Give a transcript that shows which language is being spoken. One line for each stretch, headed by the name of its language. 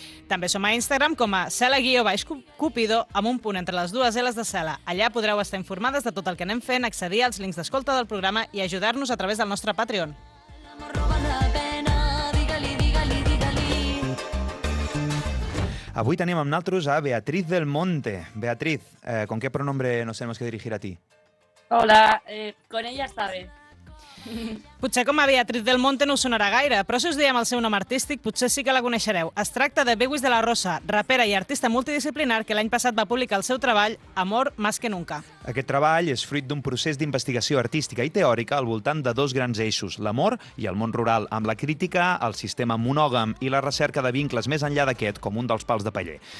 Catalan: També som a Instagram com a Cel·la_Cupidor amb un punt entre les dues L's de Cel·la. Allà podreu estar informades de tot el que anem fent, accedir als links d'escolta del programa i ajudar-nos a través del nostre Patreon. l'amor no val la pena. Digue-li, digue-li, digue-li. Avui tenim amb nosaltres a Beatriz del Monte.
Spanish: Beatriz, ¿con qué pronombre nos tenemos que dirigir a ti? Hola, con ella esta vez.
Catalan: Potser com a Beatriz del Monte no us sonarà gaire, però si us diem el seu nom artístic potser sí que la coneixereu. Es tracta de Bewis de la Rosa, rapera i artista multidisciplinar que l'any passat va publicar el seu treball Amor más que nunca. Aquest treball és fruit d'un procés d'investigació artística i teòrica al voltant de dos grans eixos, l'amor i el món rural, amb la crítica al sistema monògam i la recerca de vincles més enllà d'aquest com un dels pals de paller.